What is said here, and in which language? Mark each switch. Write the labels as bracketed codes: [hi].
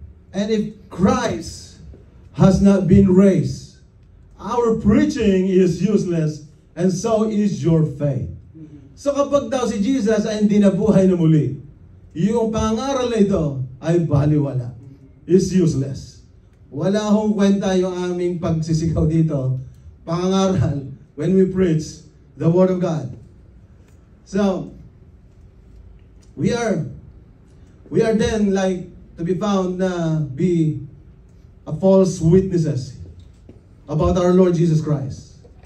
[en] And if Christ has not been raised, our preaching is useless, and so is your faith. [tl] So kapag daw si Jesus ay hindi nabuhay na muli, yung pangaral na ito ay baliwala. [en] Is useless. [tl] Wala akong kwenta yung aming pagsisigaw dito. [en] Pangaral when we preach the Word of God. So, we are then like to be found na be a false witnesses about our Lord Jesus Christ.